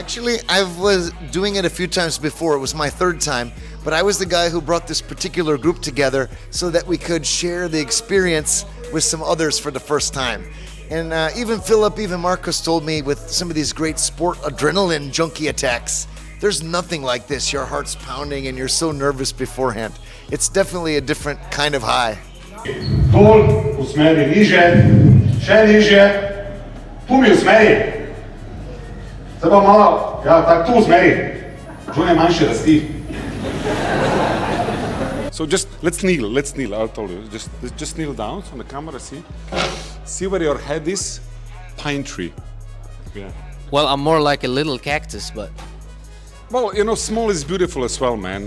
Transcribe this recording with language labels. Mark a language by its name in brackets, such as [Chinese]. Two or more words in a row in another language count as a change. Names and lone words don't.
[English] Actually, I was doing it a few times before. It was my third time, but I was the guy who brought this particular group together so that we could share the experience with some others for the first time. And even Philip, even Marcus told me with some of these great sport adrenaline junkie attacks, there's nothing like this. Your heart's pounding and you're so nervous beforehand. It's definitely a different kind of high. [Slovenian] Dol, usmeri niže, še niže, tu mi usmeri. Zdaj pa malo, ja, tak tu usmeri. Žune manjše rasti. [English] So just let's kneel. I told you, just kneel down on the camera. See where your head is. Pine tree. Yeah. Well, I'm more like a little cactus, but. Well, you know, small is beautiful as well, man.